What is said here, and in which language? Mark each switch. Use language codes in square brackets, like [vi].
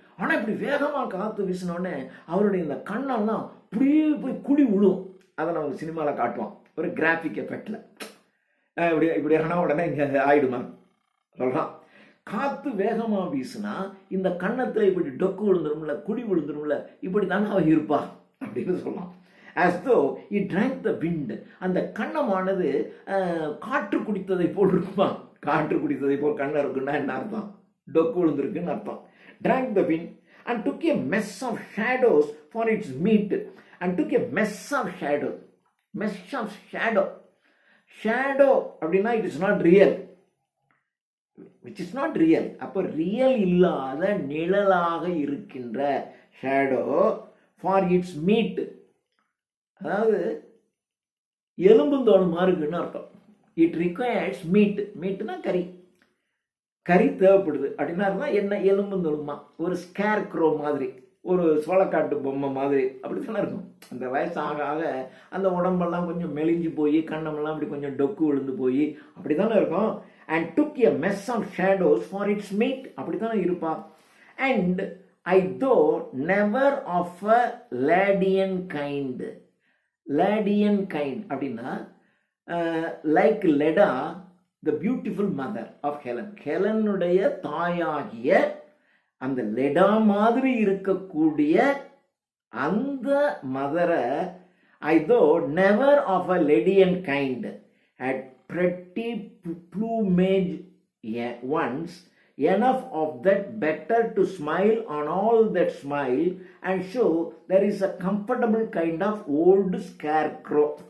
[ta] ஆனா இப்படி வேகமா காத்து வீசினோடனே அவருடைய இந்த கண்ணெல்லாம் அப்படியே போய் குழி விழும். அதை நம்ம சினிமாவில் காட்டுவோம் ஒரு கிராஃபிக் எஃபெக்ட்ல. இப்படி இப்படி ஆனா உடனே இங்க ஆயிடுமா சொல்றான். காத்து வேகமா வீசுனா இந்த கண்ணத்துல இப்படி டொக்கு விழுந்துரும்ல, குழி விழுந்துரும்ல, இப்படி தானே அவ இருப்பா அப்படின்னு சொல்லலாம். [en] as though he drank the wind. [ta] அந்த கண்ணமானது காற்று குடித்ததை போல் இருக்குமா? காற்று குடித்ததை போல் கண்ணம் இருக்குன்னா என்ன அர்த்தம்? டொக்கு விழுந்திருக்குன்னு அர்த்தம். [en] drank the wind and took a mess of shadows for its meat. and took a mess of shadows. mess of shadow. shadow [ta] அப்படின்னா [en] it is not real, which is not real. [ta] அப்போ ரியல் இல்லாத நிழலாக இருக்கின்ற [en] shadow for its meat. [ta] அதாவது எலும்புந்தோல் இருக்குன்னு அர்த்தம். [en] It requires meat. [ta] மீட்னா கறி. கறி தேவைப்படுது அப்படின்னா என்ன? எலும்புந்தோலுமா, ஒரு ஸ்கேர் க்ரோ மாதிரி, ஒரு சோளக்காட்டு பொம்மை மாதிரி அப்படித்தானே இருக்கும். அந்த வயசு ஆக ஆக அந்த உடம்பெல்லாம் கொஞ்சம் மெலிஞ்சு போய் கண்ணமெல்லாம் அப்படி கொஞ்சம் டொக்கு விழுந்து போய் அப்படித்தானே இருக்கும். [en] And took a mess of shadows for its meat. [ta] அப்படித்தானே இருப்பா. [en] And I though never of a Ledaean kind. Ledaean kind [ta] அப்படின்னா [en] Like Leda the beautiful mother of Helen. [ta] ஹெலனுடைய தாயாகிய அந்த லெடா மாதிரி இருக்கக்கூடிய அந்த மதரை [en] I though never of a Ledaean kind had pretty plumage once, enough of that better to smile on all that smile and show there is a comfortable kind of old scarecrow.